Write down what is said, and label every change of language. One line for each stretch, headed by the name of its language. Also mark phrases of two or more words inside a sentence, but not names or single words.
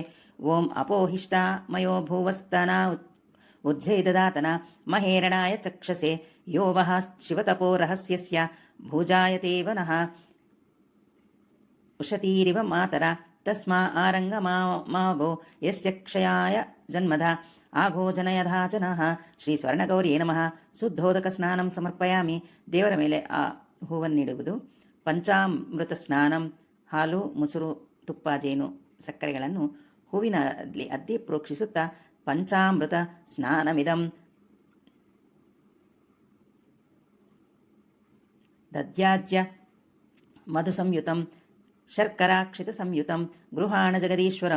Sanskrit: ಓಂ ಅಪೋಹಿಷ್ಟಾ ಮಯೋ ಭೂವಸ್ತನ ಉಜ್ಜೈದದಾತನ ಮಹೇರಣಾಯ ಚಕ್ಷಸೆ ಯೋ ವಃ ಶಿವತಪೋ ರಹಸ್ಯಸ್ಯ ಭುಜಾಯತೇವ ನಃ ಉಷತೀರಿವ ಮಾತರ ತಸ್ಮಾ ಆರಂಗ ಮಾವೋ ಯಸ್ಯ ಕ್ಷಯಾಯ ಜನ್ಮಧ ಆಗೋ ಜನಯಧಾ ಜನಃ. ಶ್ರೀ ಸ್ವರ್ಣಗೌರಿಯೇ ನಮಃ. ಶುದ್ಧೋದಕ ಸ್ನಾನಂ ಸಮರ್ಪಯಾಮಿ.
Kannada: ದೇವರ ಮೇಲೆ ಆ ಹೂವನ್ನಿಡುವುದು.
Sanskrit: ಪಂಚಾಮೃತ ಸ್ನಾನಂ.
Kannada: ಹಾಲು, ಮೊಸರು, ತುಪ್ಪ, ಜೇನು, ಸಕ್ಕರೆಗಳನ್ನು ಹೂವಿನಲ್ಲಿ ಅದ್ದಿ ಪ್ರೋಕ್ಷಿಸುತ್ತಾ
Sanskrit: ಪಂಚಾಮೃತ ಸ್ನಾನಮಿದಂ ದದ್ಯಾಜ್ಯ ಮಧು ಸಂಯುತಂ ಶರ್ಕರಾಕ್ಷಿತ ಸಂಯುತಂ ಗೃಹಾಣ ಜಗದೀಶ್ವರಂ.